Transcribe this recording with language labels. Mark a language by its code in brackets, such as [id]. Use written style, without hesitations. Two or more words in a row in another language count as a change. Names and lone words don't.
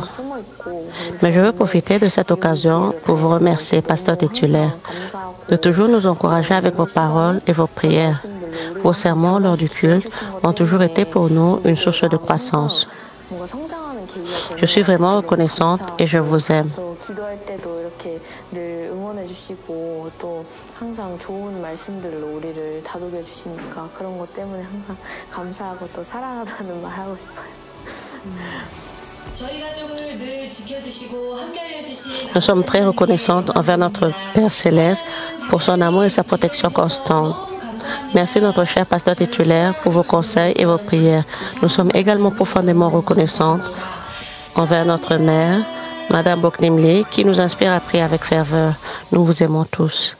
[fr] Mais je veux profiter de cette occasion pour vous remercier, pasteur titulaire, de toujours nous encourager avec vos paroles et vos prières. Vos sermons lors du culte ont toujours été pour nous une source de croissance. Je suis vraiment reconnaissante et je vous aime. [ko] 기도할 때도 이렇게 늘 응원해 주시고 또 항상 좋은 말씀들로 우리를 다독여 주시니까 그런 것 때문에 항상 감사하고 또 사랑하다는 말 하고 싶어요. [fr] Nous sommes très reconnaissantes envers notre Père Céleste pour son amour et sa protection constante. Merci notre cher pasteur titulaire pour vos conseils et vos prières. Nous sommes également profondément reconnaissantes envers notre mère, Madame Boknimli, qui nous inspire à prier avec ferveur.